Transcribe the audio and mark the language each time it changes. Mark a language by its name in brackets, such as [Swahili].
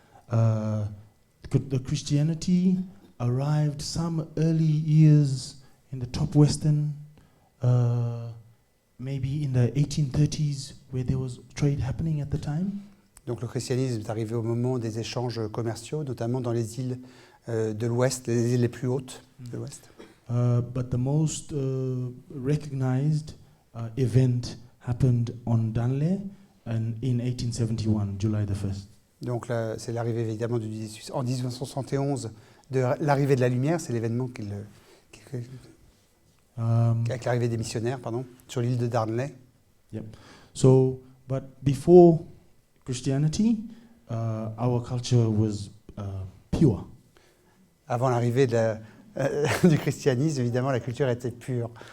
[English] The Christianity arrived some early years in the top western, maybe in the 1830s, where there was trade happening at the time. [French] Donc le christianisme est arrivé au moment des échanges commerciaux, notamment dans les îles de l'Ouest, les îles les plus hautes de l'Ouest. [English] But the most recognized event happened on Danley in 1871, July the 1st. [French] Donc là, c'est l'arrivée évidemment en 1871 de l'arrivée de la lumière, c'est l'événement avec l'arrivée des missionnaires, sur l'île de Darnley. Yep. [English] So, but before Christianity, our culture was pure. [French] Avant l'arrivée du christianisme, évidemment, la culture était pure.